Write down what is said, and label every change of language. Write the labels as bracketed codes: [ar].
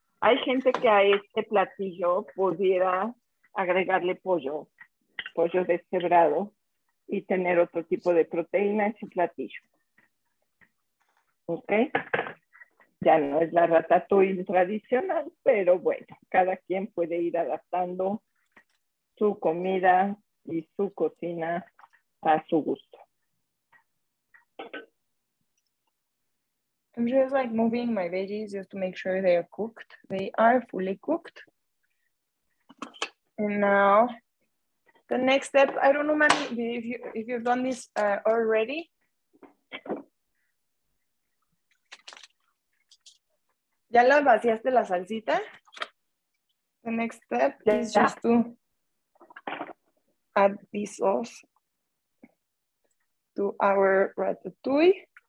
[es] Hay gente que a este platillo pudiera agregarle pollo deshebrado y tener otro tipo de proteína en su platillo. ¿Ok? Ya no es la ratatouille tradicional, pero bueno, cada quien puede ir adaptando su comida y su cocina a su gusto. [en] I'm just like moving my veggies just to make sure they are cooked. They are fully cooked. And now the next step, I don't know, Manny, if you've done this already. [es] ¿Ya la vaciaste la salsita? [en] The next step [es] Ya. [en] is just to add this sauce to our ratatouille.